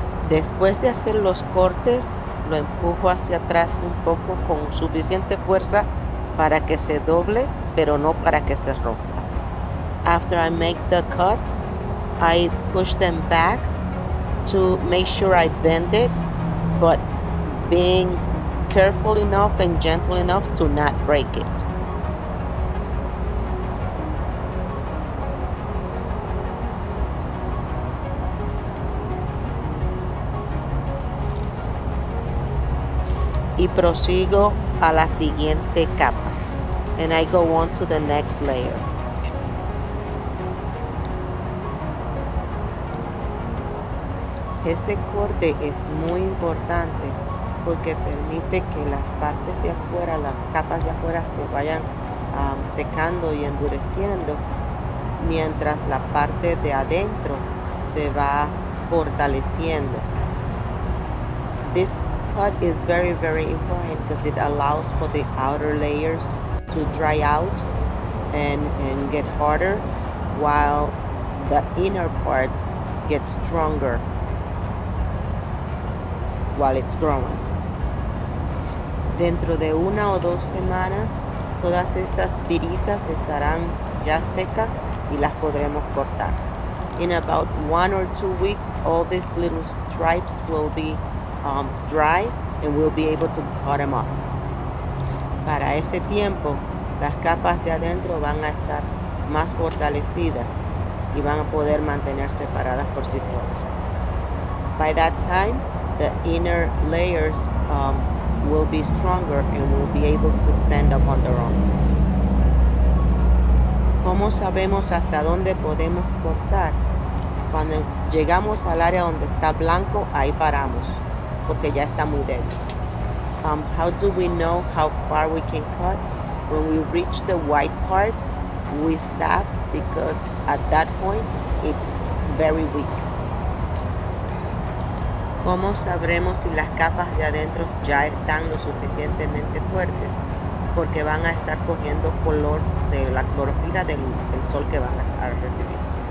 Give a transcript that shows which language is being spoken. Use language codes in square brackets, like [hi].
[es] Después de hacer los cortes, lo empujo hacia atrás un poco con suficiente fuerza para que se doble, pero no para que se rompa. [en] After I make the cuts, I push them back to make sure I bend it, but being careful enough and gentle enough to not break it. [es] Y prosigo a la siguiente capa. [en] And I go on to the next layer. [es] Este corte es muy importante porque permite que las partes de afuera, las capas de afuera se vayan secando y endureciendo, mientras la parte de adentro se va fortaleciendo. [en] This cut is very, very important because it allows for the outer layers to dry out and get harder, while the inner parts get stronger while it's growing. [es] Dentro de 1 o 2 semanas, todas estas tiritas estarán ya secas y las podremos cortar. [en] In about 1 or 2 weeks, all these little stripes will be dry and we'll be able to cut them off. [es] Para ese tiempo, las capas de adentro van a estar más fortalecidas y van a poder mantener separadas por sí solas. [en] By that time, the inner layers will be stronger and will be able to stand up on their own. [es] ¿Cómo sabemos hasta dónde podemos cortar? Cuando llegamos al área donde está blanco, ahí paramos, porque ya está muy débil. [en] How do we know how far we can cut? When we reach the white parts, we stop because at that point it's very weak. [es] ¿Cómo sabremos si las capas de adentro ya están lo suficientemente fuertes? Porque van a estar cogiendo color de la clorofila del sol que van a estar recibiendo.